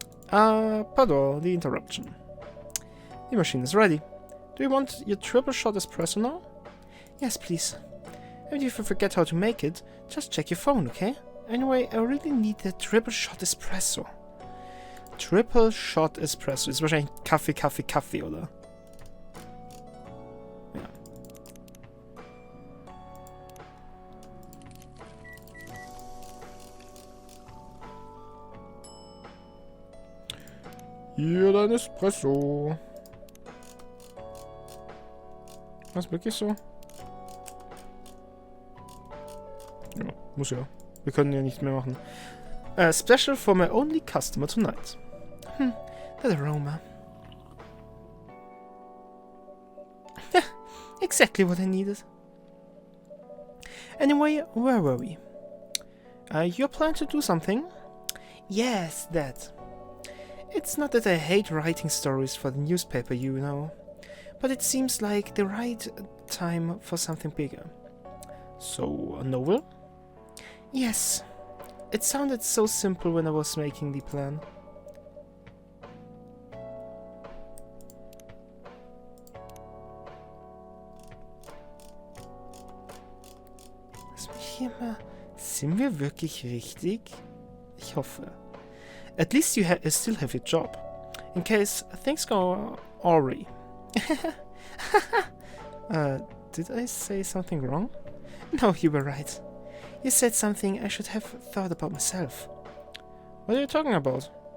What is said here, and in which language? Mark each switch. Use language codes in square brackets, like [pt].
[en] pardon the interruption. The machine is ready. Do you want your triple shot espresso now? Yes, please. And if you forget how to make it, just check your phone, okay? Anyway, I really need the triple shot espresso. Triple shot espresso. [de] Ist wahrscheinlich Kaffee, Kaffee, Kaffee, oder? Ja. Hier dein Espresso. Was, wirklich so? Ja, muss ja. Wir können ja nichts mehr machen. [en] Special for my only customer tonight. That aroma. Exactly what I needed. Anyway, where were we? You're planning to do something? Yes, that. It's not that I hate writing stories for the newspaper, you know, but it seems like the right time for something bigger. So, a novel? Yes. It sounded so simple when I was making the plan. [de] Lass mich hier mal... Sind wir wirklich richtig? Ich hoffe. [en] At least you still have your job, in case things go awry. Did I say something wrong? No, you were right. You said something I should have thought about myself. What are you talking about?